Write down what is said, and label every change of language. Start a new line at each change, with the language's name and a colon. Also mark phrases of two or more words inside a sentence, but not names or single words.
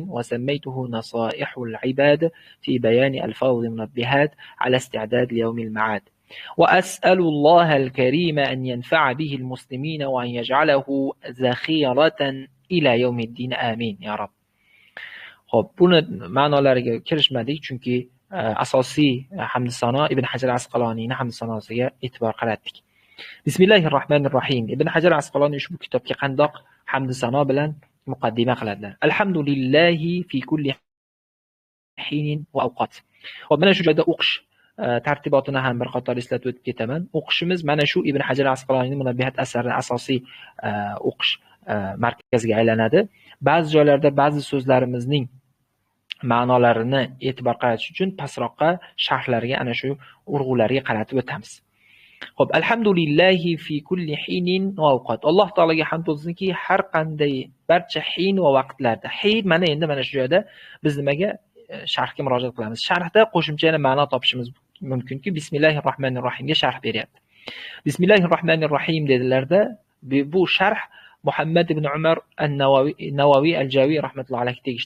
Arabic: وسميته نصائح العباد في بيان ألفاظ المنبهات على استعداد ليوم المعاد، وأسأل الله الكريم أن ينفع به المسلمين وأن يجعله ذخيرة إلى يوم الدين آمين يا رب.
Uzbek: خب buni ma'nolariga kirishmadik, chunki asosiy hamd sano Ibn Hajar Asqaloniyning hamd sanosiga e'tibor qaratdik. Bismillahirrohmanirrohim. Ibn Hajar Asqaloniy ushbu kitobga qandoq hamd sano bilan muqaddima qiladilar.
Arabic: الحمد لله في كل حين وأوقات.
Uzbek: Hop, mana shu joyda o'qish tartibotini ham bir qator eslatib o'tib ketaman. O'qishimiz mana shu Ibn Hajar Asqaloniyning Munabbihat asari asosiy o'qish markaziga aylanadi. Ba'zi joylarda ba'zi so'zlarimizning ma'nolarini e'tibor qaratish uchun pastroqqa sharhlariga ana shu urg'ularga qaratib o'tamiz. Xo'p,
Arabic: الحمد لله في كل حين وأوقات.
Uzbek: Alloh taolaga hamd bo'lsinki, har qanday barcha hin va vaqtlarda. Hin mana endi mana shu joyda biz nimaga sharhga murojaat qilamiz. Sharhda qo'shimcha yana ma'no topishimiz mumkinki, Bismillahirrohmanirrohimga sharh beryapti. Bismillahirrohmanirrohim dedilarda bu sharh Muhammad ibn Umar an-Nawawi al-Jawi
Arabic: رحمة الله عليه
Uzbek: tegishli.